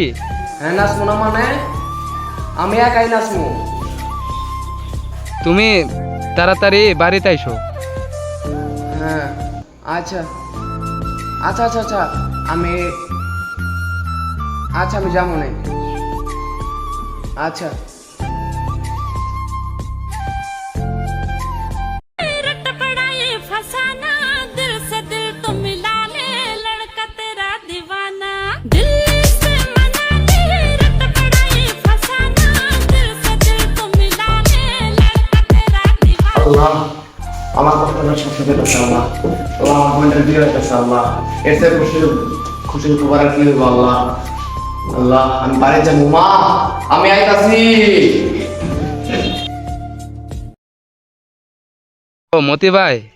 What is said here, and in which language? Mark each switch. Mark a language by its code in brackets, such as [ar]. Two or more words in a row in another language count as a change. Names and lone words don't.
[bn] হ্যাঁ নাচমু না মানে আমি একাই নাচমু। তুমি তাড়াতাড়ি বাড়িতে আইসো। হ্যাঁ আচ্ছা আচ্ছা আচ্ছা আচ্ছা আমি আচ্ছা আমি যাবো না। আচ্ছা [hi] रट पड़ा ये फसाना दिल से दिल तो मिला ले लड़का तेरा दीवाना दिल से मना ले रट पड़ा ये फसाना दिल से दिल तो मिला ले लड़का तेरा दीवाना [bn] আল্লাহ আমার কষ্টটা শেষ হয়ে গেছে আল্লাহ। আল্লাহ আমার বোনের বিয়ে হয়েছে আল্লাহ। এর থেকে খুশির খবর আর কি হইব আল্লাহ। আল্লাহ আমি বাড়ি যাবো, মা আমি আইতাছি। ও মতি ভাই,